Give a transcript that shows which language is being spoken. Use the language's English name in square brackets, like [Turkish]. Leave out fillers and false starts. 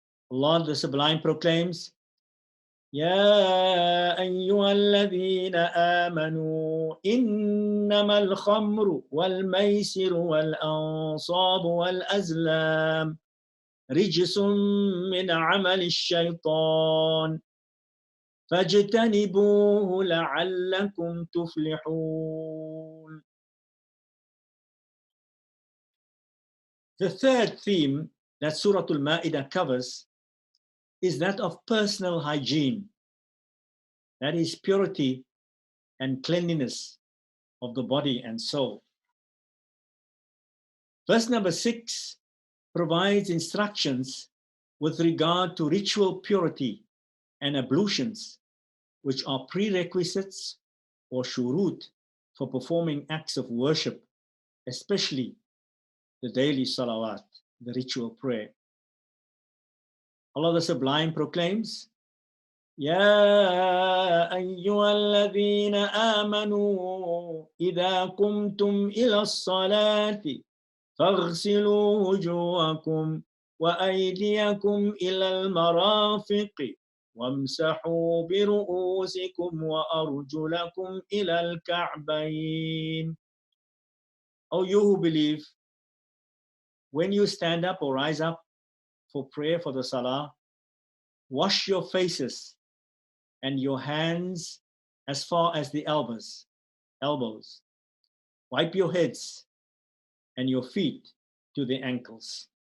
[English] Allah the Sublime proclaims, [Arabic] يا أيها الذين آمنوا إنما الخمر والميسر والأنصاب والأزلام رجس من عمل الشيطان فاجتنبوه لعلكم تفلحون. [English] The third theme that Surah Al-Ma'idah covers is that of personal hygiene, that is purity and cleanliness of the body and soul. Verse number 6 provides instructions with regard to ritual purity and ablutions, which are prerequisites or shurut for performing acts of worship, especially the daily salawat, the ritual prayer. Allah the Sublime proclaims, [Arabic] يا أيها الذين آمنوا إذا قمتم إلى الصلاة فاغسلوا وجوهكم وأيديكم إلى المرافق وامسحوا برؤوسكم وأرجلكم إلى الكعبين. [English] O you who believe, when you stand up or rise up for prayer for the salah, wash your faces and your hands as far as the elbows. Wipe your heads and your feet to the ankles.